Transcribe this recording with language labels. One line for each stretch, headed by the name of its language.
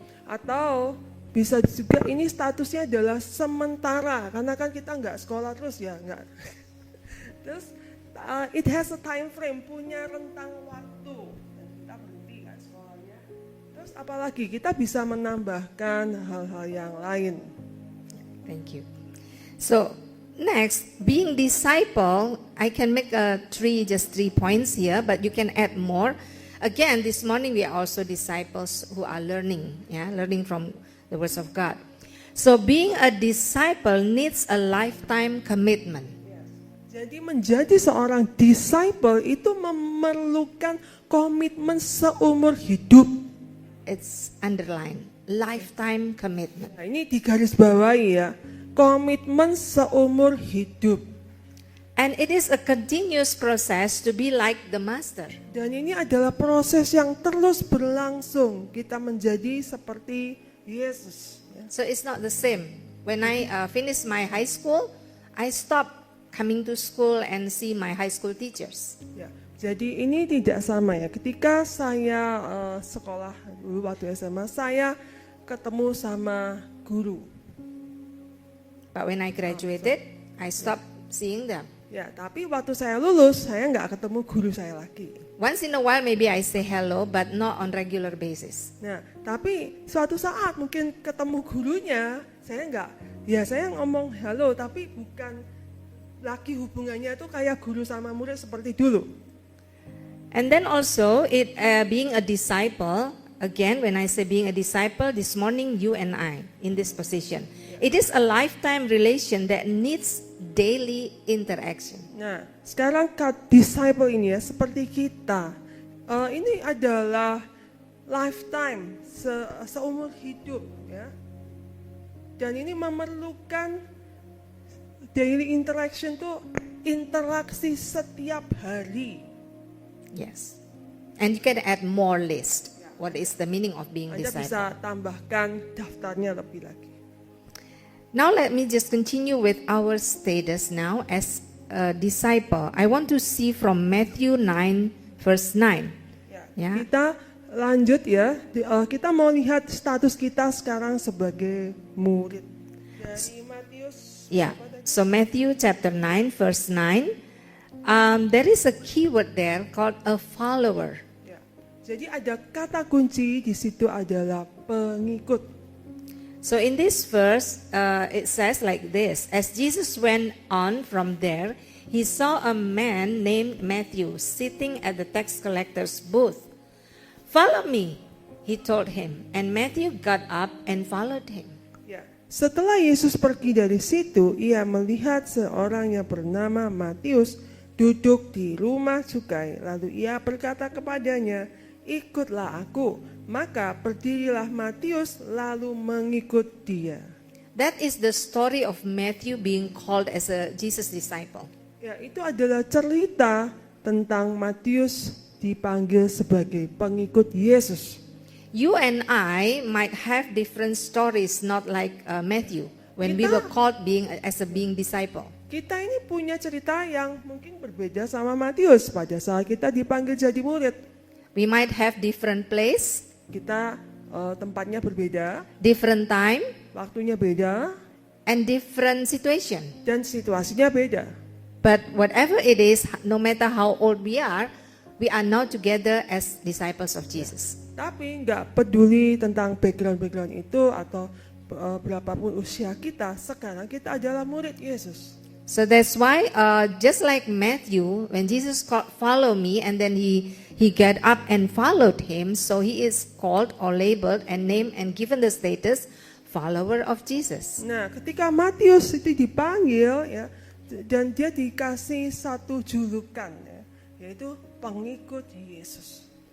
Indonesian: Atau bisa juga ini statusnya adalah sementara karena kan kita nggak sekolah terus ya, nggak. Terus
English: it has a time frame,
Indonesian: punya rentang waktu dan kita berhenti kan sekolahnya. Terus apalagi kita bisa menambahkan hal-hal yang lain.
English: Thank you. So next, being disciple, I can make just 3 points here, but you can add more. Again, this morning we are also disciples who are learning, learning from the words of God. So being a disciple needs a lifetime commitment.
Indonesian: Jadi menjadi seorang disciple itu memerlukan komitmen seumur hidup.
English: It's underlined, lifetime commitment.
Indonesian: Nah, ini digarisbawahi ya, komitmen seumur hidup.
English: And it is a continuous process to be like the master.
Indonesian: Dan ini adalah proses yang terus berlangsung, kita menjadi seperti Yesus. Ya.
English: So it's not the same. When I finish my high school, I stop coming to school and see my high school teachers.
Indonesian: Ya, jadi ini tidak sama ya. Ketika saya sekolah dulu waktu SMA, saya ketemu sama guru.
English: But when I graduated, I stopped seeing them.
Indonesian: Ya, tapi waktu saya lulus, saya nggak ketemu guru saya lagi.
English: Once in a while maybe I say hello, but not on regular basis.
Indonesian: Nah, tapi suatu saat mungkin ketemu gurunya, saya ngomong halo, tapi bukan lagi hubungannya itu kayak guru sama murid seperti dulu.
English: And then also, being a disciple, again, when I say being a disciple, this morning you and I in this position, it is a lifetime relation that needs daily interaction.
Indonesian: Nah, sekarang disciple ini ya seperti kita, ini adalah lifetime, seumur hidup ya. Dan ini memerlukan
English: daily interaction
Indonesian: tuh interaksi setiap hari.
English: Yes. And you can add more list. What is the meaning of being
Indonesian: Anda
English: disciple?
Indonesian: bisa tambahkan daftarnya lebih lagi.
English: Now let me just continue with our status now as a disciple. I want to see from Matthew 9 verse 9.
Indonesian: Ya. Kita lanjut ya, kita mau lihat status kita sekarang sebagai murid. Dari Matius.
English: Yeah. So Matthew chapter 9 verse 9. There is a keyword there called a follower.
Indonesian: Ya. Jadi ada kata kunci di situ adalah pengikut.
English: So in this verse, it says like this: As Jesus went on from there, he saw a man named Matthew sitting at the tax collector's booth. "Follow me," he told him, and Matthew got up and followed him.
Indonesian: Ya. Setelah Yesus pergi dari situ, ia melihat seorang yang bernama Matius duduk di rumah cukai. Lalu ia berkata kepadanya, "Ikutlah aku." Maka berdirilah Matius lalu mengikut dia.
English: That is the story of Matthew being called as a Jesus disciple.
Indonesian: Ya, itu adalah cerita tentang Matius dipanggil sebagai pengikut Yesus.
English: You and I might have different stories, not like Matthew, when we were called as a being disciple.
Indonesian: Kita ini punya cerita yang mungkin berbeda sama Matius pada saat kita dipanggil jadi murid.
English: We might have different place,
Indonesian: Kita tempatnya berbeda,
English: different time,
Indonesian: waktunya beda,
English: and different situation.
Indonesian: dan situasinya beda.
English: But whatever it is, no matter how old we are now together as disciples of Jesus.
Indonesian: Tapi nggak peduli tentang background itu atau berapapun usia kita, sekarang kita adalah murid Yesus.
English: So that's why, just like Matthew, when Jesus called, "Follow me," and then he got up and followed him, so he is called or labeled and named and given the status follower of Jesus.
Indonesian: Nah, ketika Matius itu dipanggil ya, dan dia dikasih satu julukan ya, yaitu pengikut Yesus.